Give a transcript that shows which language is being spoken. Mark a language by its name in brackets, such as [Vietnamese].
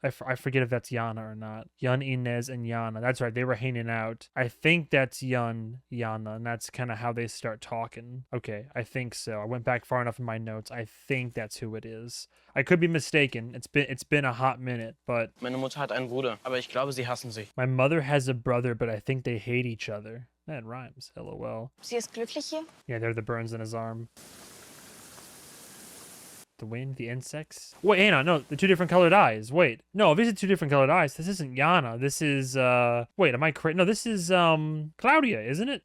[English] I forget if that's Jana or not. Jan, Inez, and Jana. That's right, they were hanging out. I think that's Jana, and that's kind of how they start talking. Okay, I think so. I went back far enough in my notes. I think that's who it is. I could be mistaken. It's been a hot minute, but... [German] Meine Mutter hat einen Bruder, aber ich glaube, sie hassen sich. [English] My mother has a brother, but I think they hate each other. That rhymes. LOL. [German] Sie ist glücklich hier? [English] Yeah, they're the burns in his arm. The wind, the insects. Wait, hang on, no, the two different colored eyes. Wait, no, these are two different colored eyes. This isn't Jana. This is, wait, am I correct? No, this is, Claudia, isn't it?